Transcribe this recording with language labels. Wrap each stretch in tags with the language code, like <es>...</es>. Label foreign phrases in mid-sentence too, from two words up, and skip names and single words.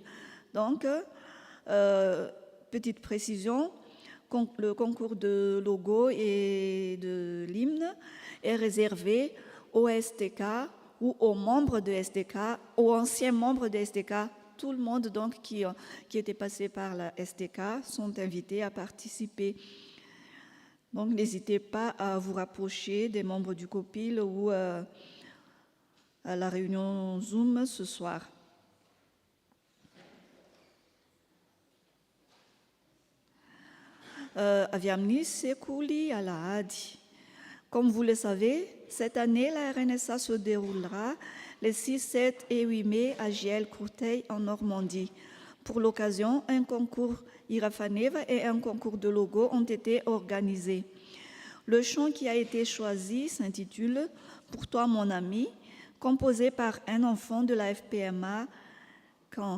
<fr>Donc, petite précision, le concours de logo et de l'hymne est réservé aux STK ou aux membres de STK, aux anciens membres de STK. Tout le monde donc qui était passé par la STK sont invités à participer. Donc n'hésitez pas à vous rapprocher des membres du COPIL ou à la réunion Zoom ce soir.</fr> <mg>Avy amin'ny sekoly Alahady.</mg> <fr>Comme vous le savez, cette année, la RNSA se déroulera les 6, 7 et 8 mai à Giel-Courteil en Normandie. Pour l'occasion, un concours Irafaneva et un concours de logo ont été organisés. Le chant qui a été choisi s'intitule « Pour toi, mon ami », composé par un enfant de la FPMA Caen.</fr>